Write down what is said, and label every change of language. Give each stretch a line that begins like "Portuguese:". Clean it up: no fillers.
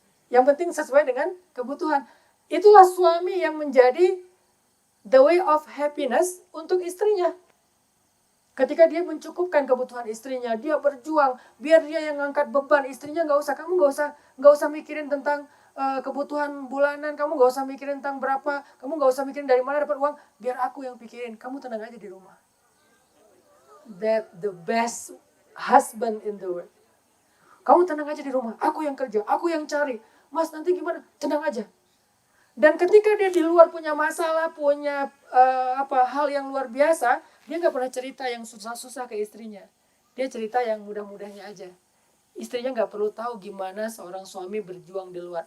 Indonesian: Yang penting sesuai dengan kebutuhan. Itulah suami yang menjadi
English: the way of happiness
Indonesian: untuk istrinya. Ketika dia mencukupkan kebutuhan istrinya, dia berjuang biar dia yang ngangkat beban istrinya. Kamu nggak usah mikirin tentang kebutuhan bulanan, kamu nggak usah mikirin tentang berapa, kamu nggak usah mikirin dari mana dapat uang, biar aku yang pikirin. Kamu tenang aja di rumah.
English: That the best husband in the world.
Indonesian: Kamu tenang aja di rumah, aku yang kerja, aku yang cari. Mas nanti gimana? Tenang aja. Dan ketika dia di luar punya masalah, punya hal yang luar biasa, dia nggak pernah cerita yang susah-susah ke istrinya. Dia cerita yang mudah-mudahnya aja. Istrinya nggak perlu tahu gimana seorang suami berjuang di luar.